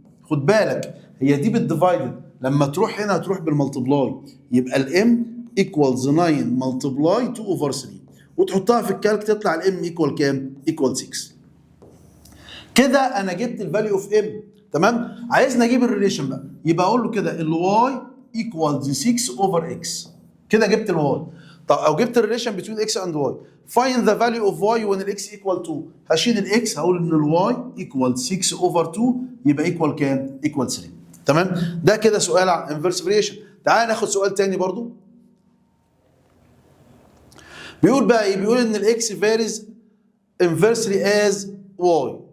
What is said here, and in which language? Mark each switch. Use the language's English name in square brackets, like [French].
[Arabic] خد بالك هي دي بالديفايدد، لما تروح هنا هتروح بالملتبلاي يبقى الام ايكوالز 9 ملتبلاي 2 اوفر 3 وتحطها في الكالك تطلع الام ايكوال كام؟ ايكوال 6. كده انا جبت الفاليو اوف ام. تمام؟ عايزني اجيب الريليشن بقى يبقى اقول له كده الواي ايكوالز 6 اوفر اكس. كده جبت الواي. طب او جبت الريليشن بين اكس اند واي. [English] find the value of y when الاكس equal 2. [Arabic] هشيل الاكس هقول ان الواي ايكوال 6 اوفر 2 يبقى ايكوال كام؟ ايكوال 3. تمام؟ ده كده سؤال عن انفرس فاريشن. تعال ناخد سؤال تاني برضو. بيقول بقى ايه؟ بيقول ان الاكس فاريز انفرسلي از واي.